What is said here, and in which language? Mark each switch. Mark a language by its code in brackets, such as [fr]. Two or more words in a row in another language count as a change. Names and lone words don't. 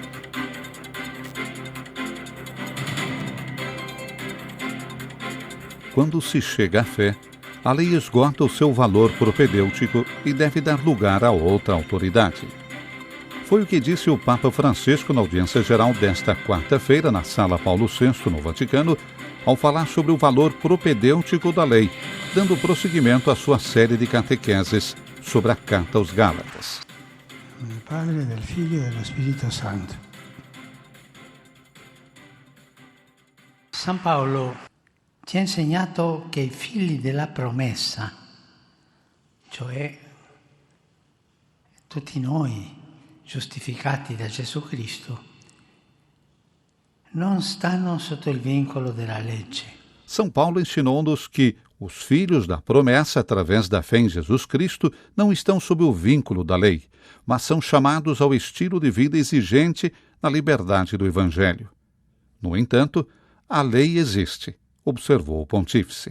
[pt] Quando se chega à fé, a lei esgota o seu valor propedêutico e deve dar lugar a outra autoridade. Foi o que disse o Papa Francisco na audiência geral desta quarta-feira na Sala Paulo VI, no Vaticano, ao falar sobre o valor propedêutico da lei, dando prosseguimento à sua série de catequeses sobre a Carta aos Gálatas. [it] Del Padre, del Figlio e dello Spirito Santo. San Paolo ci ha insegnato che i figli della promessa, cioè tutti noi giustificati da Gesù Cristo, non stanno sotto il vincolo della legge. [pt] São Paulo ensinou-nos que os filhos da promessa, através da fé em Jesus Cristo, não estão sob o vínculo da lei, mas são chamados ao estilo de vida exigente na liberdade do Evangelho. No entanto, a lei existe, observou o pontífice.